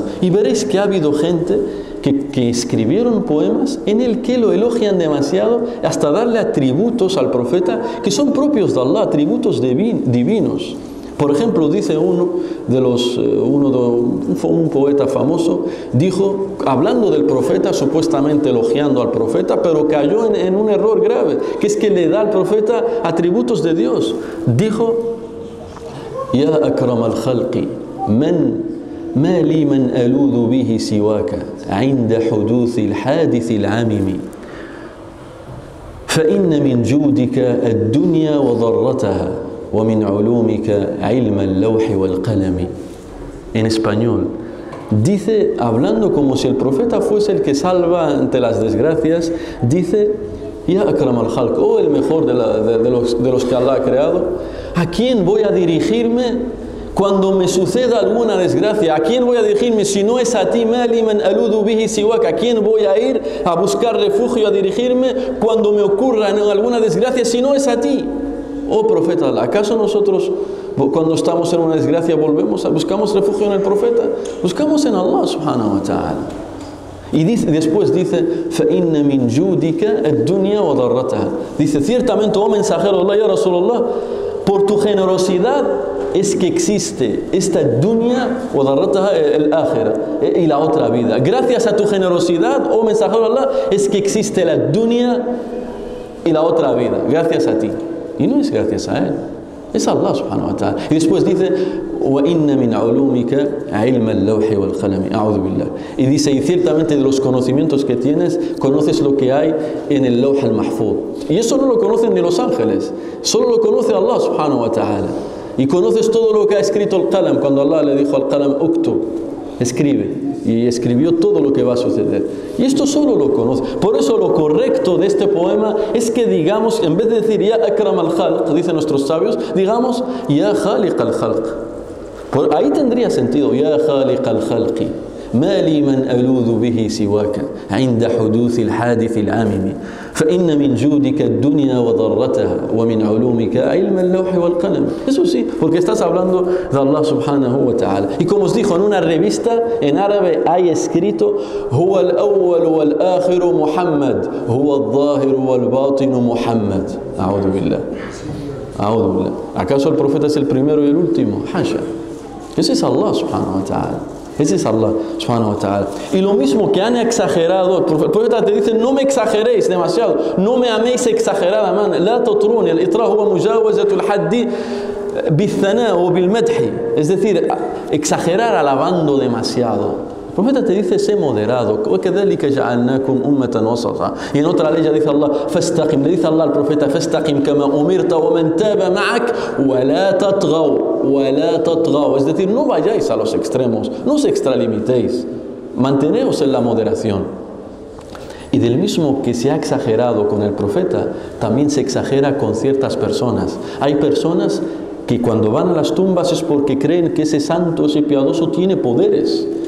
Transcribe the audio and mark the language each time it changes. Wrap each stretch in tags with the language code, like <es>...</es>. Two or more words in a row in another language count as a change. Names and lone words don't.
<es>Y veréis que ha habido gente que escribieron poemas en el que lo elogian demasiado hasta darle atributos al profeta que son propios de Allah, atributos divinos. Por ejemplo, dice un poeta famoso, dijo, hablando del profeta, supuestamente elogiando al profeta, pero cayó en un error grave, que es que le da al profeta atributos de Dios. Dijo,</es> <ar>يا أكرم الخلق ما لي من ألوذ به سواك عند حدوث الحادث العمم فإن من جودك الدنيا وضرتها, وَمِنْ عُلُومِكَ عِلْمَ اللَّوْحِ وَالْقَلَمِ.</ar> <es>En español, dice, hablando como si el profeta fuese el que salva ante las desgracias, dice,</es> <ar>يا أكرم الخلق,</ar> <es>oh el mejor de los que Allah ha creado, ¿a quién voy a dirigirme cuando me suceda alguna desgracia? ¿A quién voy a dirigirme si no es a ti?</es> <ar>ما لي من ألوذ به سواك.</ar> <es>¿A quién voy a ir a buscar refugio, a dirigirme cuando me ocurra alguna desgracia si no es a ti? Oh profeta, ¿acaso nosotros cuando estamos en una desgracia buscamos refugio en el profeta? Buscamos en Allah</es> <ar>سبحانه وتعالى.</ar> <es>Y después dice,</es> <ar>فَإِنَّ مِنْ جُودِكَ الدُّنْيَا وَضَرَّتَهَا.</ar> <es>Dice, ciertamente, oh mensajero de Allah,</es> <ar>يا رسول الله,</ar> <es>por tu generosidad es que existe esta</es> <ar>دنيا وضرتها الآخرة</ar> <es>y la otra vida. Gracias a tu generosidad, oh mensajero de Allah, es que existe la dunya y la otra vida. Gracias a ti. Y no es gracias a él, es Allah</es> <ar>سبحانه وتعالى.</ar> <es>Y después dice,</es> <ar>وَإِنَّ مِنْ عُلُومِكَ عِلْمَ اللَّوْحِ وَالْقَلَمِ. أعوذ بالله.</ar> <es>Y dice, y ciertamente de los conocimientos que tienes, conoces lo que hay en el</es> <ar>اللوح المحفوظ.</ar> <es>Y eso no lo conocen ni los ángeles, solo lo conoce Allah</es> <ar>سبحانه وتعالى.</ar> <es>Y conoces todo lo que ha escrito el Qalam, cuando Allah le dijo al Qalam, uktub, escribe. Y escribió todo lo que va a suceder. Y esto solo lo conoce. Por eso lo correcto de este poema es que digamos, en vez de decir</es> <ar>يا أكرم الخلق,</ar> <es>dicen nuestros sabios, digamos</es> <ar>يا خالق الخلق.</ar> <es>Ahí tendría sentido.</es> <ar>يا خالق الخلق ما لي من ألوذ به سواك عند حدوث الحادث العمم فإن من جودك الدنيا وضرتها ومن علومك علم اللوح والقلم.</ar> <es>Eso sí, porque estás hablando de Allah</es> <ar>سبحانه وتعالى.</ar> <es>Y como os dijo, en una revista en árabe hay escrito</es> <ar>هو الأول والآخر محمد هو الظاهر والباطن محمد. أعوذ بالله أعوذ بالله.</ar> <es>¿Acaso el profeta es el primero y el último? Hasha. Ese es Allah</es> <ar>سبحانه وتعالى.</ar> <es>Ese es Allah</es> <ar>سبحانه وتعالى.</ar> <es>Y lo mismo que han exagerado, el profeta te dice, no me exageréis demasiado, no me améis exageradamente.</es> <ar>لا تطروني الإطراء هو مجاوزة الحد بالثناء أو بالمدح.</ar> <es>Es decir, exagerar alabando demasiado. profeta te dice, sé moderado.</es> <ar>وَكَذَلِكَ جَعَلْنَاكُمْ أُمَّةً وَسَطًا.</ar> <es>Y en otra ley ya dice Allah, فَاسْتَقِمْ. Le dice Allah al profeta,</es> <ar>فَاسْتَقِمْ كَمَا أُمِرْتَ وَمَنْ تَابَ مَعَكَ وَلَا تَطْغَوْا.</ar> <es>Es decir, no vayáis a los extremos, no os extralimitéis, manteneos en la moderación. Y del mismo que se ha exagerado con el profeta, también se exagera con ciertas personas. Hay personas que cuando van a las tumbas es porque creen que ese santo, ese piadoso tiene poderes.</es>